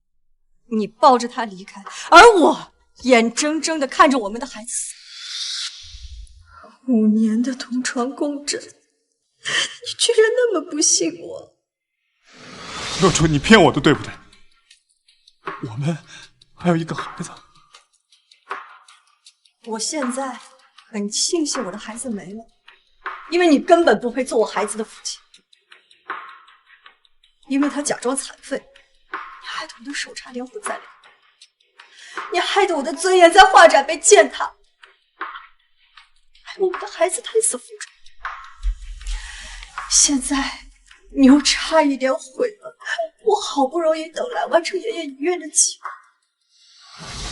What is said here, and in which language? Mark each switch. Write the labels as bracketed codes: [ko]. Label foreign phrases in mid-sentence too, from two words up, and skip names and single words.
[zh] 你抱着他離開，而我眼睜睜地看着我們的孩子死。5年的同床共枕，你居然那麼不信我！若初，你騙我的，對不對？我們還有一個孩子。我現在很慶幸我的孩子沒了，因為你根本不配做我孩子的父親。因為他假裝殘廢，你害得我的手差點毀在臉，你害得我的尊嚴在畫展被踐踏，害我們的孩子胎死腹中。現在你又差一點毀了我好不容易等來完成爺爺遺願的計劃。